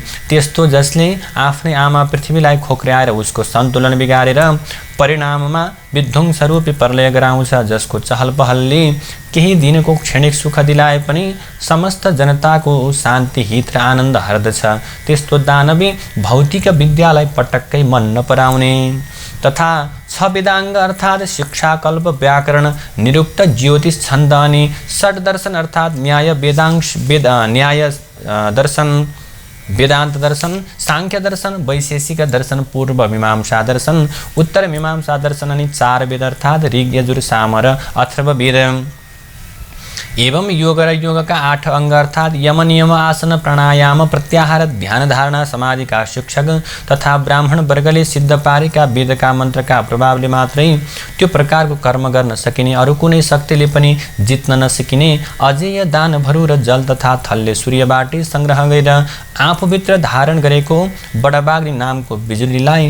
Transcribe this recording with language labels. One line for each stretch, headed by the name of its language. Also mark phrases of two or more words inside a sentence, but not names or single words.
Nepali: त्यस्तो जसले आफ्नै आमा पृथ्वीलाई खोक्र्याएर उसको सन्तुलन बिगारेर परिणाममा विध्वंसरूपी प्रलय गराउँछ, जसको चहल पहलले केही दिनको क्षणिक सुख दिलाए पनि समस्त जनताको शान्ति, हित र आनन्द हर्दछ। त्यस्तो दानवी भौतिक विद्यालाई पटक्कै मन नपराउने तथा छ वेदाङ्ग अर्थात् शिक्षा, कल्प, व्याकरण, निरुक्त, ज्योतिष, छन्द अनि षड दर्शन अर्थात् न्याय, न्याय दर्शन, वेदांत दर्शन, सांख्य दर्शन, वैशेषिक दर्शन, पूर्व मीमांसा दर्शन, उत्तर मीमांसा दर्शन अनि 4 वेद अर्थात् ऋग, यजुर, साम र अथर्ववेद एवं योग र योगका 8 अंग अर्थात् यम, नियम, आसन, प्राणायाम, प्रत्याहार, ध्यान, धारणा, समाधि का शिक्षक तथा ब्राह्मण वर्गले सिद्ध पारेका वेदका मन्त्रका प्रभावले मात्रै त्यो प्रकारको कर्म गर्न सकिने, अरू कुनै शक्तिले पनि जित्न नसकिने अजेय दानवहरू र जल तथा थलले सूर्यबाटै संग्रह गरेर आफूभित्र धारण गरेको बडबाग्नी नामको बिजुलीलाई